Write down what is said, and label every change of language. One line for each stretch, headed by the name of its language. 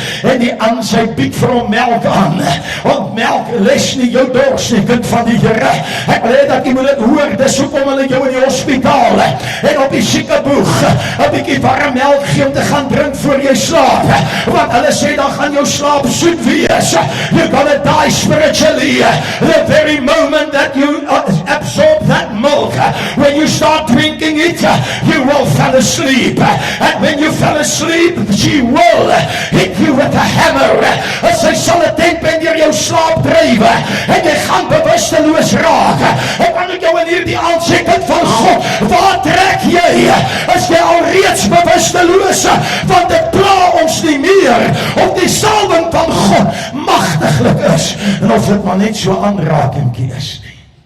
Afrikaans: En die aan sy bied vir hom melk aan. Want melk les nie jou dors nie, kind van die Here. Ek wil hê dat jy moet dit hoor, dis hoekom hulle jou in die hospitaal en op die siekeboeg 'n bietjie warm melk gee om te gaan drink voor jy slaap. Want hulle sê dan gaan jou slaap soet wees.
English: You're gonna die spiritually the very moment that you absorb that milk. When you start drinking it, you will fall asleep. And when you fell asleep, she will hit you with a hammer.
Afrikaans: Sy sal 'n tempen deur jou slaap dryf en jy gaan bewusteloos raak. Ek kan jou in hierdie aand sê, kind van God, waar trek jy? Is jy alreeds bewusteloos? Want dit pla ons nie meer of die salwing van God magtiglik is en of dit maar net so aanrakingkie is nie.